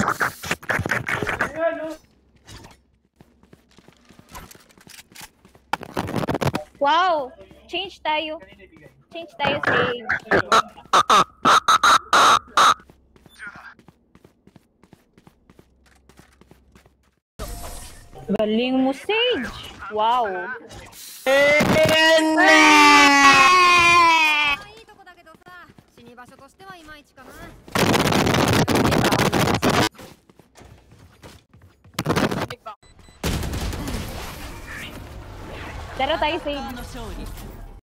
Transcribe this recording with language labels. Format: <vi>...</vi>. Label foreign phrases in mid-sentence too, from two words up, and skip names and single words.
<tl>Wow! Change tayo. Change tayo, Sage. Galing mo, Sage! Wow!</tl> <ja>いいとこだけどさ、死に場所としてはいまいちかな。</ja> <tl>Tara tayo, Sage.</tl>